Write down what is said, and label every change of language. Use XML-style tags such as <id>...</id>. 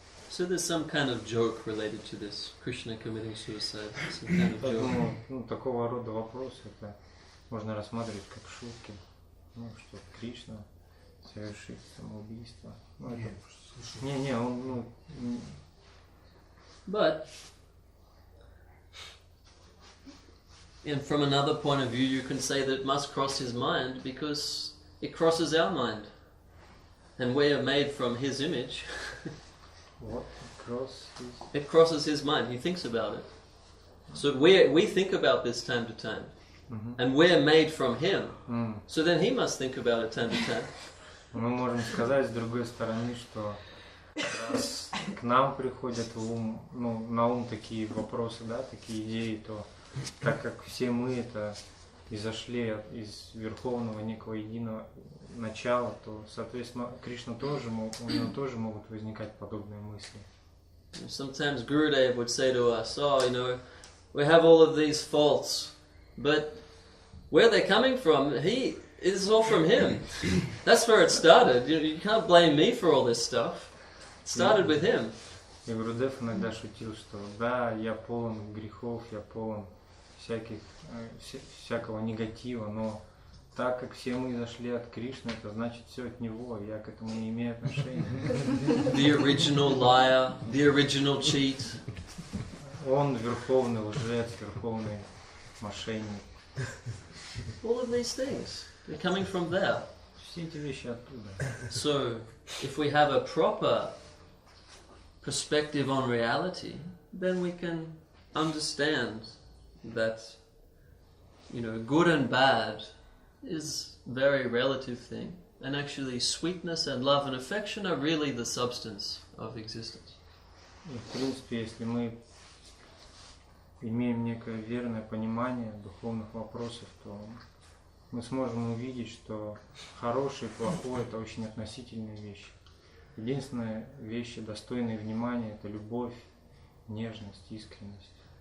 <en>So there's some kind of joke related to this, Krishna committing suicide. Some kind of</en> <ru>Я</ru> <en>joke.</en> <ru>думаю, такого рода вопросы это можно рассматривать как шутки. Что Кришна совершит самоубийство. Он,</ru> <en>But and from another point of view, you can say that it must cross his mind because it crosses our mind. And we are made from his image. What? It crosses his mind. He thinks about it. So we think about this time to time. And we're made from him. So then he must think about it time to time.</en> <ru>Мы можем сказать с другой стороны, что раз к нам приходят на ум такие вопросы, да, такие идеи, то так как все мы это изошли из верховного некого единого начала, то, соответственно, Кришна тоже, у него тоже могут возникать подобные мысли.</ru> <en>Sometimes Gurudev would say to us, we have all of these faults, but where they're coming from, it's all from him. That's where it started. You can't blame me for all this stuff. It started with him.</en> <ru>И Гурудев иногда шутил, что да, я полон грехов, я полон всякого негатива, но так как все мы зашли от Кришны, это значит все от него, я к этому не имею отношения.</ru> <en>The original liar, the original cheat.</en> <ru>Он верховный лжец, верховный мошенник.</ru> <en>All of these things, they're coming from there.</en> <ru>Все эти вещи оттуда.</ru> <en>So, if we have a proper perspective on reality, then we can understand that, good and bad is a very relative thing. And actually, sweetness and love and affection are really the substance of existence.</en> <ru>И, в принципе, если мы имеем некое верное понимание духовных вопросов, то мы сможем увидеть, что хорошее и плохое – это очень относительные вещи. Единственная вещь, достойная внимания – это любовь, нежность, искренность.</ru>